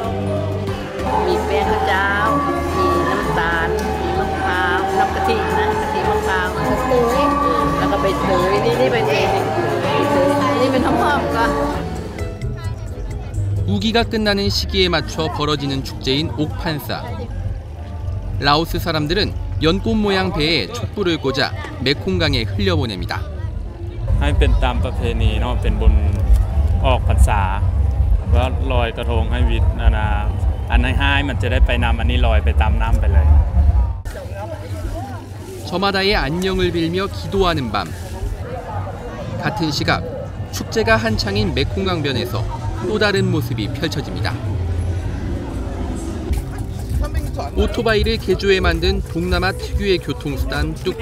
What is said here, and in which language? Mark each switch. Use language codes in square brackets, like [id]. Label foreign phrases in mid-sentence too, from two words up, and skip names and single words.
[ko] 우기가 끝나는 시기에 맞춰 벌어지는 축제인 옥판사. 라오스 사람들은 연꽃 모양 배에 촛불을 꽂아 메콩강에 흘려보냅니다. [th] ให้เป็นตามประเพณีเนาะเป็นบุญออกพรรษาว่าลอยกระทงให้วิทย์อันให้มันจะได้ไปนำอันนี้ลอยไปตามน้ำไปเลย [ko] 저마다의 안녕을 빌며 기도하는 밤. 같은 시각 축제가 한창인 메콩강변에서 또 다른 모습이 펼쳐집니다. 오토바이를 개조해 만든 동남아 특유의 교통수단 뚝뚝.